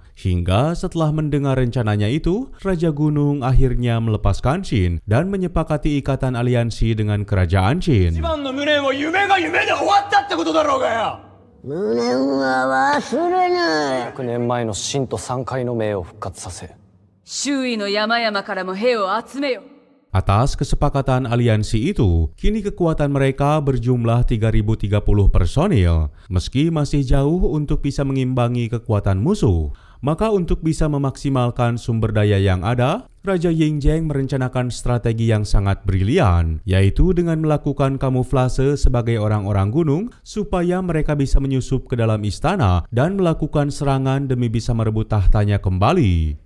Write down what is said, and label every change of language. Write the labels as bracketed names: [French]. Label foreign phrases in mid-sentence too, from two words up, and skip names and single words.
[Indonesian] Hingga setelah mendengar rencananya itu, Raja Gunung akhirnya melepaskan Qin dan menyepakati ikatan aliansi dengan kerajaan Qin. [Japanese] 100 年前の秦と山海の命を復活させ。周囲の山々からも兵を集めよ。 [Indonesian] Atas kesepakatan aliansi itu, kini kekuatan mereka berjumlah 3.030 personil. Meski masih jauh untuk bisa mengimbangi kekuatan musuh, maka untuk bisa memaksimalkan sumber daya yang ada, Raja Yingjing merencanakan strategi yang sangat brilian, yaitu dengan melakukan kamuflase sebagai orang-orang gunung supaya mereka bisa menyusup ke dalam istana dan melakukan serangan demi bisa merebut tahtanya kembali.